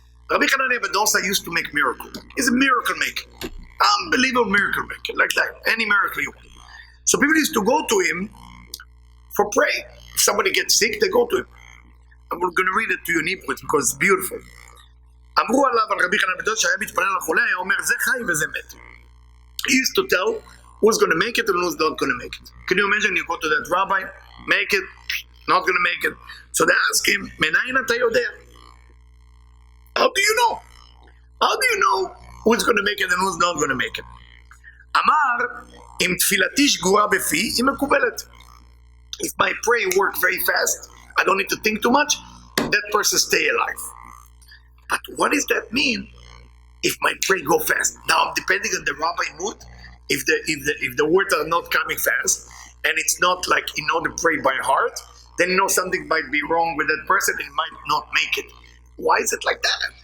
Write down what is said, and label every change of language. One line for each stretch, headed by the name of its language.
English: Rabbi Hanania ben Dosa used to make miracles. He's a miracle maker. Unbelievable miracle maker. Like that. Any miracle you want. So people used to go to him for prayer. If somebody gets sick, they go to him. I'm going to read it to you in Hebrew because it's beautiful.
Hebrew: אמרו עליו על רבי חנניה בן דוסה שהיה מתפלל על החולה, היה אומר זה חי וזה מת.
English: He used to tell who's going to make it and who's not going to make it. Can you imagine you go to that rabbi, make it, not going to make it. So they ask him,
Hebrew: מנין אתה יודע?
English: How do you know? How do you know who's going to make it and who's not going to make it?
Hebrew: אמר, אם תפילתי שגורה בפי, היא מקובלת.
English: If my prayer works very fast, I don't need to think too much, that person stay alive. But what does that mean if my prayer go fast? Now, depending on the rabbi mood, if the words are not coming fast, and it's not like you know the pray by heart, then you know something might be wrong with that person and he might not make it. Why is it like that?